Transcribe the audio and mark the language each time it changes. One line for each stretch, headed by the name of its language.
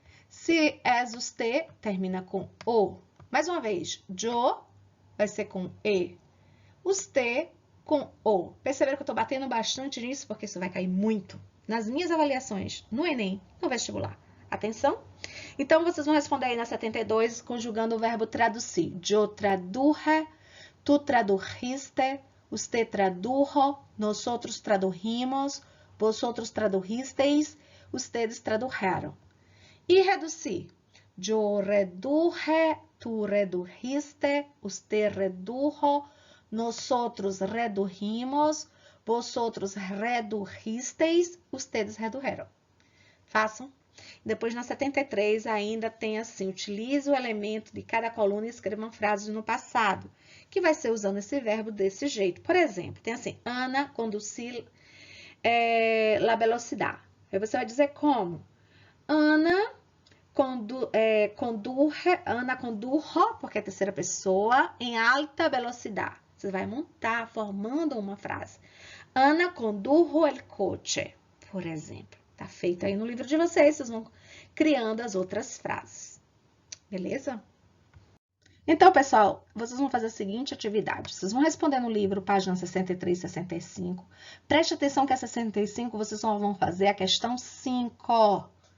Portuguese: Se és usted, termina com O. Mais uma vez, yo vai ser com E. Usted com O. Perceberam que eu estou batendo bastante nisso, porque isso vai cair muito nas minhas avaliações no Enem, no vestibular. Atenção? Então, vocês vão responder aí na 72, conjugando o verbo traduzir.
Spanish: Yo traduje, tu tradujiste, usted tradujo, nosotros tradujimos, vosotros tradujisteis, ustedes tradujeron.
Portuguese: E reduzir.
Spanish: Yo reduje, tu redujiste, usted redujo, nosotros redujimos, vosotros redujisteis, ustedes redujeron.
Portuguese: Façam. Depois, na 73, ainda tem assim, utilize o elemento de cada coluna e escreva uma frase no passado, que vai ser usando esse verbo desse jeito. Por exemplo, tem assim, Ana
Spanish: conducir la velocidad.
Portuguese: Aí você vai dizer como? Ana condujo, porque é a terceira pessoa, em alta velocidade. Você vai montar, formando uma frase.
Spanish: Ana condujo el coche,
Portuguese: por exemplo. Tá feito aí no livro de vocês, vocês vão criando as outras frases. Beleza? Então, pessoal, vocês vão fazer a seguinte atividade. Vocês vão responder no livro, página 63 e 65. Preste atenção que a 65 vocês só vão fazer a questão 5.